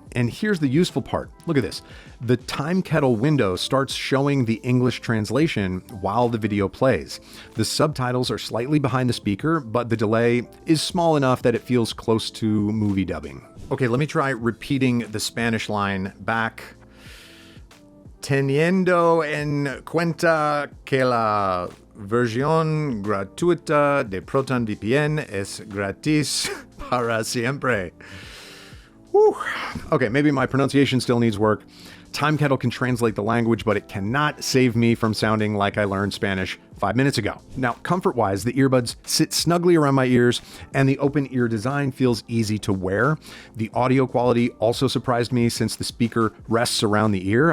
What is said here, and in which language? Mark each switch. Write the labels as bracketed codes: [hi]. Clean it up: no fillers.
[en] And here's the useful part. Look at this. The Timekettle window starts showing the English translation while the video plays. The subtitles are slightly behind the speaker, but the delay is small enough that it feels close to movie dubbing. Okay, let me try repeating the Spanish line back. [es] Teniendo en cuenta que la versión gratuita de Proton VPN es gratis para siempre. Whew. [en] Okay, maybe my pronunciation still needs work. Timekettle can translate the language, but it cannot save me from sounding like I learned Spanish 5 minutes ago. Now, comfort-wise, the earbuds sit snugly around my ears, and the open ear design feels easy to wear. The audio quality also surprised me since the speaker rests around the ear.